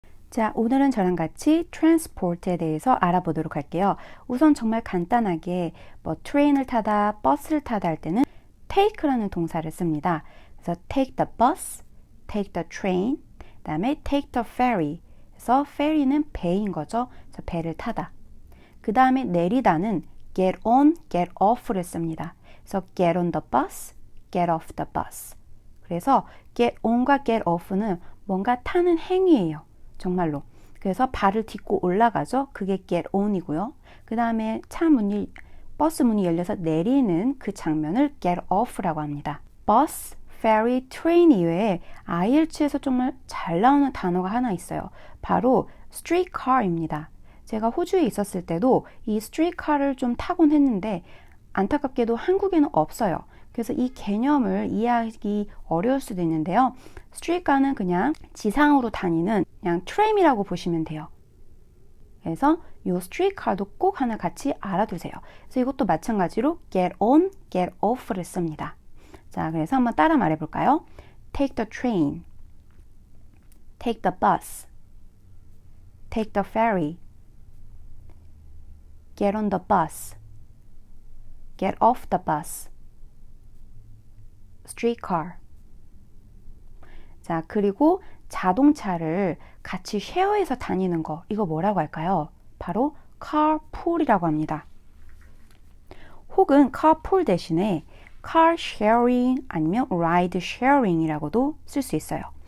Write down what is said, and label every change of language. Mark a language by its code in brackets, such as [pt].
[ko] 자, 오늘은 저랑 같이 transport에 대해서 알아보도록 할게요. 우선 정말 간단하게 뭐 트레인을 타다, 버스를 타다 할 때는 take라는 동사를 씁니다. [en] 그래서 take the bus, take the train, [ko] 그 다음에 [en] take the ferry. [ko] 그래서 ferry는 배인 거죠. 그래서 배를 타다. 그 다음에 내리다는 [en] get on, get off [ko] 를 씁니다. [en] 그래서 get on the bus, get off the bus. [ko] 그래서 get on과 get off는 뭔가 타는 행위예요. 정말로. 그래서 발을 딛고 올라가죠. 그게 get on이고요. 그 다음에 버스 문이 열려서 내리는 그 장면을 get off라고 합니다. 버스, ferry, train 이외에 IELTS에서 정말 잘 나오는 단어가 하나 있어요. 바로 streetcar입니다. 제가 호주에 있었을 때도 이 streetcar를 좀 타곤 했는데 안타깝게도 한국에는 없어요. 그래서 이 개념을 이해하기 어려울 수도 있는데요. streetcar는 그냥 지상으로 다니는 그냥 트램이라고 보시면 돼요. 그래서 이 streetcar도 꼭 하나 같이 알아두세요. 그래서 이것도 마찬가지로 [en] get on, get off [ko] 를 씁니다. 자, 그래서 한번 따라 말해볼까요? [en] Take the train, take the bus, take the ferry, get on the bus, get off the bus, streetcar. [ko] 자, 그리고 자동차를 같이 쉐어해서 다니는 거, 이거 뭐라고 할까요? 바로 carpool이라고 합니다. 혹은 carpool 대신에 car sharing 아니면 ride sharing이라고도 쓸 수 있어요.